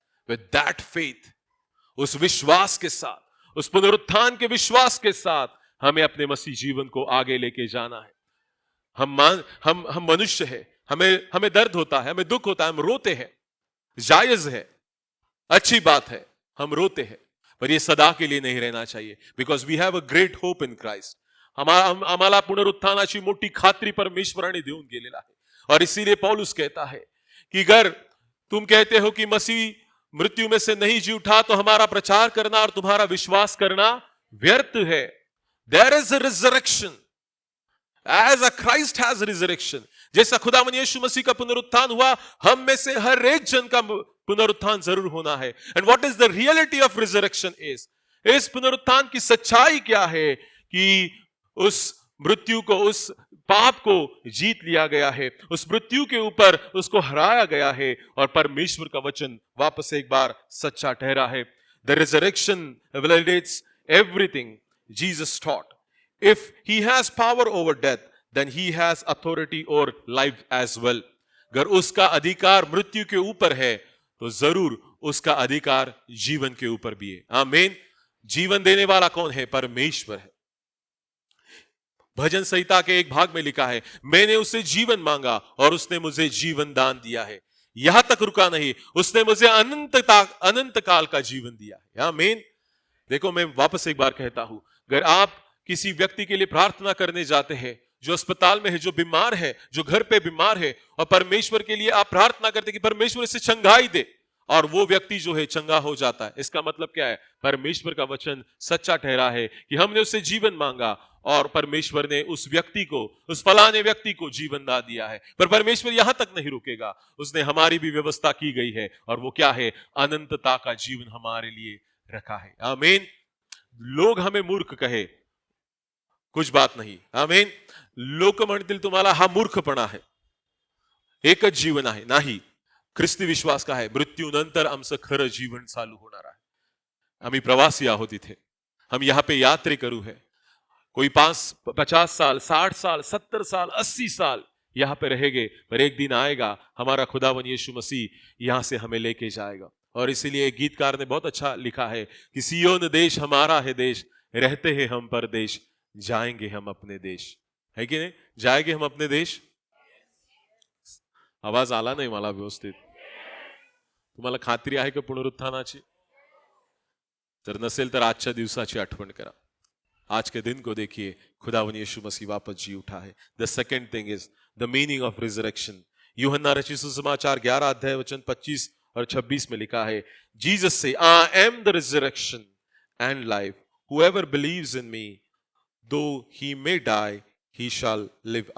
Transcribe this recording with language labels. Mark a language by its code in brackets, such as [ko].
[en] with that faith, [hi] उस विश्वास के साथ, उस पुनरुत्थान के विश्वास के साथ हमें अपने मसीह जीवन को आगे लेके जाना है। हम मनुष्य है, हमें दर्द होता है, हमें दुख होता है, हम रोते हैं, जायज है, अच्छी बात है, हम रोते हैं, पर ये सदा के लिए नहीं रहना चाहिए। [en] Because we have a great hope in Christ. [mr] आम्हाला पुनरुत्थानाची मोठी खात्री परमेश्वराने देऊन गेलेला आहे। [hi] और इसीलिए पौलुस कहता है कि अगर तुम कहते हो कि मसीह मृत्यु में से नहीं जी उठा, तो हमारा प्रचार करना और तुम्हारा विश्वास करना व्यर्थ है। [en] There is a resurrection. As a Christ has resurrection, [hi] जैसा खुदावन यीशु मसीह का पुनरुत्थान हुआ, हम में से हर एक जन का पुनरुत्थान जरूर होना है। [en] And what is the reality of resurrection is? [hi] इस पुनरुत्थान की सच्चाई क्या है कि उस मृत्यु को, उस पाप को जीत लिया गया है, उस मृत्यु के ऊपर उसको हराया गया है और परमेश्वर का वचन वापस एक बार सच्चा ठहरा है। [en] The resurrection validates everything Jesus taught. If he has power over death, then he has authority over life as well. [hi] अगर उसका अधिकार मृत्यु के ऊपर है तो जरूर उसका अधिकार जीवन के ऊपर भी है। आमीन। जीवन देने वाला कौन है? परमेश्वर है। भजन संहिता के एक भाग में लिखा है, मैंने उससे जीवन मांगा और उसने मुझे जीवन दान दिया है। यहां तक रुका नहीं, उसने मुझे अनंत काल का जीवन दिया है। आमीन। देखो, मैं वापस एक बार कहता हूं, अगर आप किसी व्यक्ति के लिए प्रार्थना करने जाते हैं जो अस्पताल में है, जो बीमार है, जो घर पे बीमार है, और परमेश्वर के लिए आप प्रार्थना करते कि परमेश्वर इसे चंगाई दे, और वो व्यक्ति जो है चंगा हो जाता है, इसका मतलब क्या है? परमेश्वर का वचन सच्चा ठहरा है कि हमने उससे जीवन मांगा और परमेश्वर ने उस व्यक्ति को, उस फलाने व्यक्ति को जीवन दान दिया है। पर परमेश्वर यहां तक नहीं रुकेगा, उसने हमारी भी व्यवस्था की गई है, और वो क्या है? अनंतता का जीवन हमारे लिए रखा है। आमीन। लोग हमें मूर्ख कहे, कुछ बात नाही। आमीन। [mr] लोक म्हणतील तुम्हाला हा मूर्खपणा आहे, एकच जीवन आहे। नाही, ख्रिस्ती विश्वास का आहे, मृत्यूनंतर आमचं खरं जीवन चालू होणार आहे। आम्ही प्रवासी आहोत इथे, [hi] हम यहाँ पे यात्रेकरू है। कोई 50 साल, 60 साल, 70 साल, 80 साल यहाँ पे रहेंगे, पर एक दिन आएगा हमारा खुदावन यीशु मसीह यहाँ से हमें लेके जाएगा। और इसीलिए गीतकार ने बहुत अच्छा लिखा है कि सियोन देश हमारा है देश, रहते हैं हम परदेश, जाएंगे हम अपने देश। है की [mr] नाही? [hi] जाएंगे हम अपने देश। [mr] आवाज आला नाही मला व्यवस्थित। तुम्हाला खात्री आहे का पुनरुत्थानाची? तर नसेल तर आजच्या दिवसाची आठवण करा। [hi] आज के दिन को देखिए, खुदावन यीशु मसीह वापस जी उठा है। [en] The second thing is the meaning of resurrection. [hi] यूहन्ना रचित सुसमाचार 11 अध्याय वचन 25 और 26 में लिखा है, जीसस से, [en] I am the resurrection and life, whoever believes in me though he may die he shall live.